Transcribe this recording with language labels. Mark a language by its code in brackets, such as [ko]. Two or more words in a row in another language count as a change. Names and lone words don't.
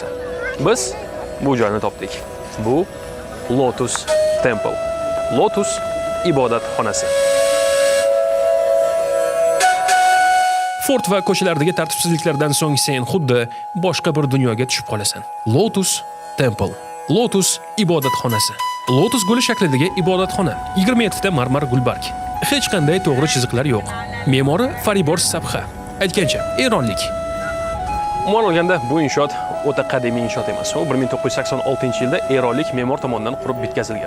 [uz] Biz bu joyni topdik. Bu Lotus Temple. Lotus ibodatxonasi. Fort va ko'chalardagi tartibsizliklardan so'ng sen xuddi boshqa bir dunyoga tushib qolasan. Lotus Temple. Lotus ibodatxonasi. Lotus guli shaklidagi ibodatxona. 27 ta marmar gulbarg. Hech qanday to'g'ri chiziqlar yo'q. Me'mori Faribor Sabha. Aytgancha, Eronlik. Umuman olganda bu inshoot o'ta qadimiy inshoot emas. U 1986-yilda eronlik me'mor tomonidan qurib bitkazilgan.